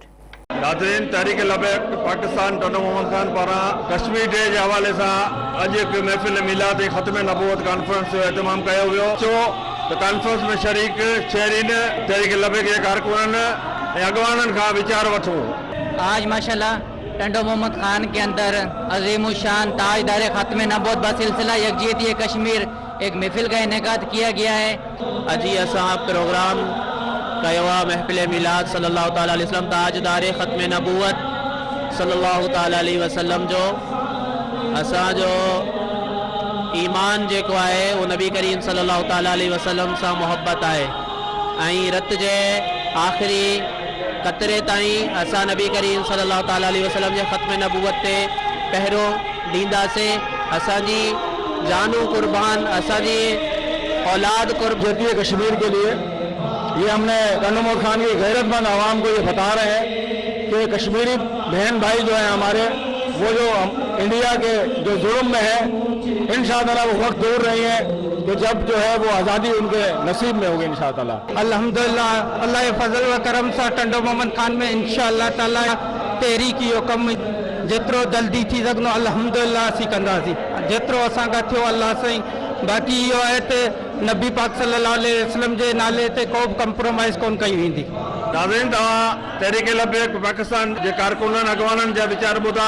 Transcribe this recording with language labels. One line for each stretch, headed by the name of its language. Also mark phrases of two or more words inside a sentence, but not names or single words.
Sindhi: नाज़रीन, तहरीक लबैक पाकिस्तान टंडो मोहम्मद खान पारां कश्मीर डे जे हवाले सां अॼु हिकु महफ़िल मिलाद ऐं ख़त्म नबूवत कॉन्फ्रेंस जो एहतमाम कयो वियो। त कॉन्फ्रेंस में शरीक शहरीन तहरीक लबैक जे कारकुननि ऐं अॻवाननि खां वीचार वठूं।
Urdu: آج ماشاءاللہ ٹنڈو محمد خان کے اندر عظیم شان تاجدار ختم نبوت بسلسلہ یکجہتی کشمیر ایک محفل کا انعقاد کیا گیا ہے.
Sindhi: अजी असां प्रोग्राम कयो आहे महफिल मिलाद
Arabic: صلى الله تعالى عليه وسلم
Sindhi: ताजदार ख़त्म नबूवत
Arabic: صلى الله تعالى عليه وسلم
Sindhi: जो असांजो ईमान जेको आहे वो नबी करीम
Arabic: صلى الله تعالى عليه وسلم
Sindhi: सां मोहब्बत आहे ऐं रत जे आख़िरी कतरे ताईं असां नबी करीम
Arabic: صلى الله تعالى عليه وسلم
Sindhi: जे ख़त्म नबूवत ते पहिरों ॾींदासीं। असांजी जानू कुर्बान, असांजी औलाद कुर्बान
Urdu: کشمیر کے لیے یہ ہم نے ٹنڈو محمد خان کی غیرت مند عوام کو یہ بتا رہے ہیں کہ کشمیری بہن بھائی جو ہیں ہمارے، وہ جو انڈیا کے جو جرم میں ہے، ان شاءاللہ وہ وقت دور نہیں ہے تو جب جو ہے وہ آزادی ان کے نصیب میں ہوگی ان شاءاللہ.
Sindhi: अल्हम्दुलिल्लाह अल्लाह के फजल व करम सां टंडो मोहम्मद खान में
Arabic: إن شاء الله تعالى
Sindhi: तहरीक जो कम जेतिरो जल्दी थी सघंदो अल्हम्दुलिल्लाह असीं कंदासीं, जेतिरो असांखां थियो अल्लाह साईं। बाक़ी इहो आहे त नबी पाक
Arabic: صلى الله عليه وسلم
Sindhi: जे नाले ते को बि कंप्रोमाइज़ कोन कई वेंदी। नाज़रीन, तव्हां तहरीक लबैक पाकिस्तान जे कारकुननि अॻवाननि जा वीचार ॿुधा।